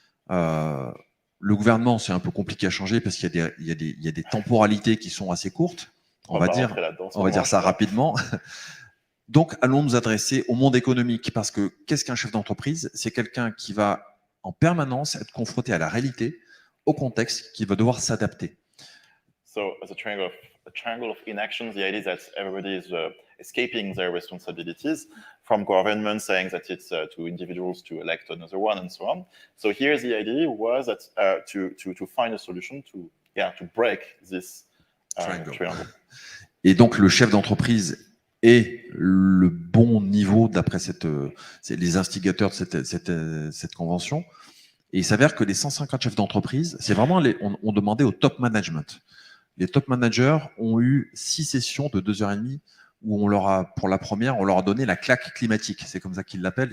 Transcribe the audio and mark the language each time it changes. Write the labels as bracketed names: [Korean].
[French] Le gouvernement, c'est un peu compliqué à changer parce qu'il y a des temporalités qui sont assez courtes. On va dire ça rapidement. Donc, allons nous adresser au monde économique, parce que qu'est-ce qu'un chef d'entreprise? C'est quelqu'un qui va en permanence être confronté à la réalité, au contexte, qui va devoir s'adapter. [English] So, as a triangle of inaction, the idea is that everybody is escaping their responsibilities, from government saying that it's to individuals to elect another one, and so on. So here the idea was that to find a solution to break this triangle. [French] Et donc, le chef d'entreprise est le bon niveau d'après les instigateurs de cette convention. Et il s'avère que les 150 chefs d'entreprise, c'est vraiment on demandait au top management. Les top managers ont eu 6 sessions de 2h30 où pour la première, on leur a donné la claque climatique. C'est comme ça qu'ils l'appellent.